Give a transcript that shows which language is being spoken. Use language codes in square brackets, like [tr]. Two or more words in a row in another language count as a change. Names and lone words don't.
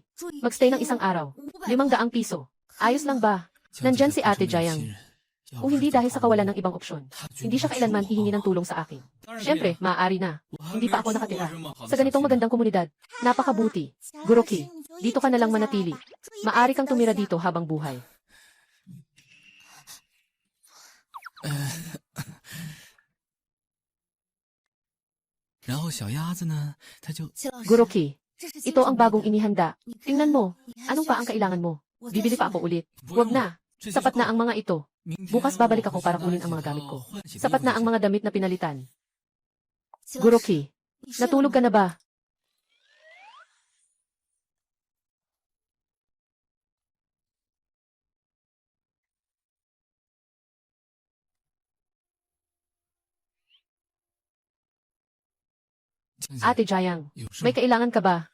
[tl] Magstay ng isang araw. 500 piso. Ayos lang ba? Nandyan si Ate Jayang. Kung hindi dahil sa kawalan ng ibang opsyon, hindi siya kailanman hihingi ng tulong sa akin. Siyempre, maaari na. Hindi pa ako nakatira. Sa ganitong magandang komunidad, napakabuti. Guroki, dito ka na lang manatili. Maaari kang tumira dito habang buhay. [zh] 然后小鸭子呢，它就 [tl] Guroki, ito ang bagong inihanda. Tingnan mo, anong pa ang kailangan mo? Bibili pa ako ulit. Huwag na. Sapat na ang mga ito. Bukas babalik ako para kunin ang mga gamit ko. Sapat na ang mga damit na pinalitan. Guroki, natulog ka na ba? Ate Jayang, may kailangan ka ba?